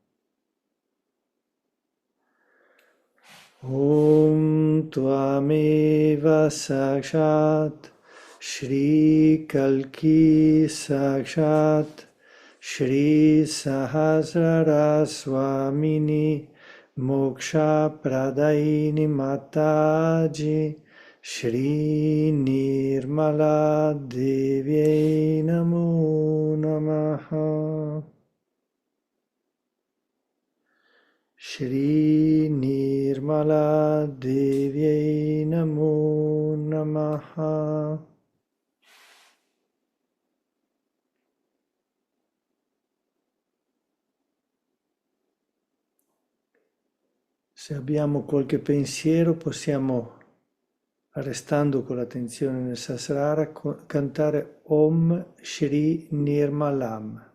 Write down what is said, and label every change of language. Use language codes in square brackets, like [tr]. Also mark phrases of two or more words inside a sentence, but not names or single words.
[sa] ॐ त्वमेव साक्षात् श्री कल्कि साक्षात् श्री सहस्रार स्वामिनी मोक्ष प्रदायिनी माताजी श्री निर्मला देव्यै नमो नमः. श्री निर्मला देव्यै नमो नमः. [it] Se abbiamo qualche pensiero possiamo, restando con l'attenzione nel Sahasrara, cantare [sa] ॐ श्री निर्मलम्.